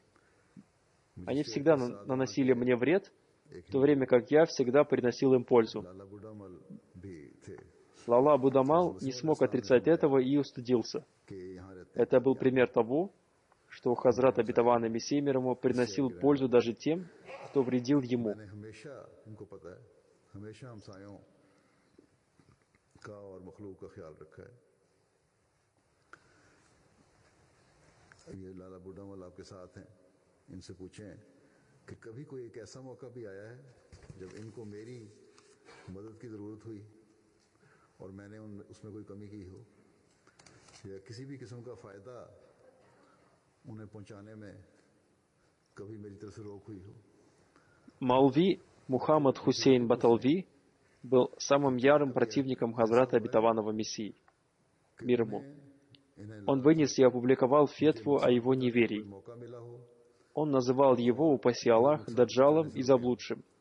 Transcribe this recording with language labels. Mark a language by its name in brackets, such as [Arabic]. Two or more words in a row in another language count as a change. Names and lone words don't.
[Russian] Они всегда наносили мне вред, в то время как я всегда приносил им пользу». Лала Будамал не смог отрицать этого и устыдился. Это был пример того, что Хазрат обетованный Мессия мир ему приносил пользу даже тем, кто вредил ему. [Urdu] میں نے ہمیشہ ان کو پتا ہے ہمیشہ ہمسایوں کا اور مخلوق کا خیال رکھا ہے. یہ لالہ بڈھامل آپ کے ساتھ ہیں، ان سے پوچھیں کہ کبھی کوئی ایک ایسا موقع بھی آیا ہے جب ان کو میری مدد کی ضرورت ہوئی اور میں نے اس میں کوئی کمی کی ہو، یا کسی بھی قسم کا فائدہ انہیں پہنچانے میں کبھی میری طرف سے روک ہوئی ہو. [Russian] Маулви Мухаммад Хусейн Баталви был самым ярым противником Хазрата обетованного Мессии, мир ему. Он вынес и опубликовал фетву о его неверии. Он называл его, упаси Аллах, даджалом и заблудшим.